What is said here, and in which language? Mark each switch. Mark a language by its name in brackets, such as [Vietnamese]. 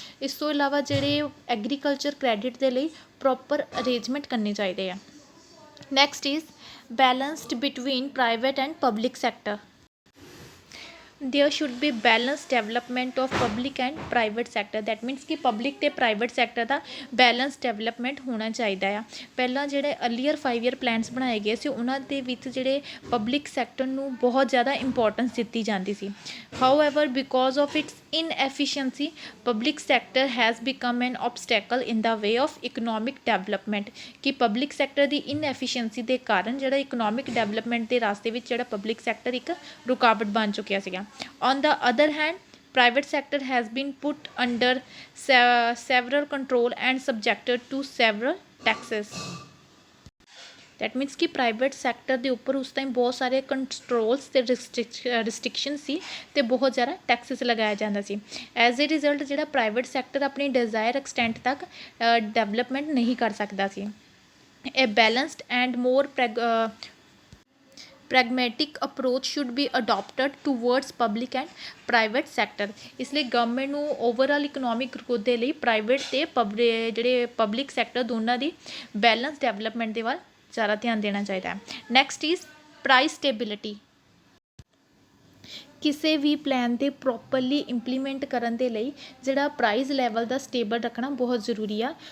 [Punjabi] ਇਸ ਤੋਂ ਇਲਾਵਾ ਜਿਹੜੇ ਐਗਰੀਕਲਚਰ ਕ੍ਰੈਡਿਟ ਦੇ ਲਈ ਪ੍ਰੋਪਰ ਅਰੇਂਜਮੈਂਟ ਕਰਨੇ ਚਾਹੀਦੇ ਆ। [English] Next is balanced between private and public sector. there should be balanced development of public and private sector। that means [Punjabi] ਕਿ ਪਬਲਿਕ ਅਤੇ ਪ੍ਰਾਈਵੇਟ ਸੈਕਟਰ ਦਾ ਬੈਲੈਂਸ ਡਿਵੈਲਪਮੈਂਟ ਹੋਣਾ ਚਾਹੀਦਾ ਆ। ਪਹਿਲਾਂ ਜਿਹੜੇ ਅਰਲੀਅਰ 5 year ਪਲਾਨਸ ਬਣਾਏ ਗਏ ਸੀ ਉਹਨਾਂ ਦੇ ਵਿੱਚ ਜਿਹੜੇ ਪਬਲਿਕ ਸੈਕਟਰ ਨੂੰ ਬਹੁਤ ਜ਼ਿਆਦਾ ਇੰਪੋਰਟੈਂਸ ਦਿੱਤੀ ਜਾਂਦੀ ਸੀ। [English] However because of its inefficiency public sector has become an obstacle in the way of economic development. [Punjabi] ਕਿ ਪਬਲਿਕ ਸੈਕਟਰ ਦੀ ਇਨਐਫੀਸ਼ੀਐਂਸੀ ਦੇ ਕਾਰਨ ਜਿਹੜਾ ਇਕਨੋਮਿਕ ਡਿਵੈਲਪਮੈਂਟ ਦੇ ਰਾਸਤੇ ਵਿੱਚ ਜਿਹੜਾ ਪਬਲਿਕ ਸੈਕਟਰ ਇੱਕ ਰੁਕਾਵਟ ਬਣ ਚੁੱਕਿਆ ਸੀਗਾ। [English] On the other hand, private sector has been put under several control and subjected to several taxes। that means [Punjabi] ਕਿ ਪ੍ਰਾਈਵੇਟ ਸੈਕਟਰ ਦੇ ਉੱਪਰ ਉਸ ਟਾਈਮ ਬਹੁਤ ਸਾਰੇ ਕੰਟਰੋਲਸ ਅਤੇ ਰਿਸਟ੍ਰਿਕਸ਼ਨ ਸੀ ਅਤੇ ਬਹੁਤ ਜ਼ਿਆਦਾ ਟੈਕਸਿਸ ਲਗਾਇਆ ਜਾਂਦਾ ਸੀ। [English] as a result [Punjabi] ਜਿਹੜਾ ਪ੍ਰਾਈਵੇਟ ਸੈਕਟਰ ਆਪਣੀ ਡਿਜ਼ਾਇਰ ਐਕਸਟੈਂਟ ਤੱਕ ਡਿਵੈਲਪਮੈਂਟ ਨਹੀਂ ਕਰ ਸਕਦਾ ਸੀ। [English] A balanced and more pragmatic approach should be adopted towards public and private sector। [Punjabi] ਇਸ ਲਈ ਗਵਰਨਮੈਂਟ ਨੂੰ ਓਵਰਆਲ ਇਕਨੋਮਿਕ ਗਰੋਥ ਦੇ ਲਈ ਪ੍ਰਾਈਵੇਟ ਅਤੇ ਜਿਹੜੇ ਪਬਲਿਕ ਸੈਕਟਰ ਦੋਨਾਂ ਦੀ ਬੈਲੈਂਸ ਡਿਵੈਲਪਮੈਂਟ ਦੇ ਵੱਲ ਜ਼ਿਆਦਾ ਧਿਆਨ ਦੇਣਾ ਚਾਹੀਦਾ ਹੈ। [English] Next is price stability. [Punjabi] ਕਿਸੇ ਵੀ ਪਲਾਨ ਦੇ ਪ੍ਰੋਪਰਲੀ ਇੰਪਲੀਮੈਂਟ ਕਰਨ ਦੇ ਲਈ ਜਿਹੜਾ ਪ੍ਰਾਈਸ ਲੈਵਲ ਦਾ ਸਟੇਬਲ ਰੱਖਣਾ ਬਹੁਤ ਜ਼ਰੂਰੀ ਆ।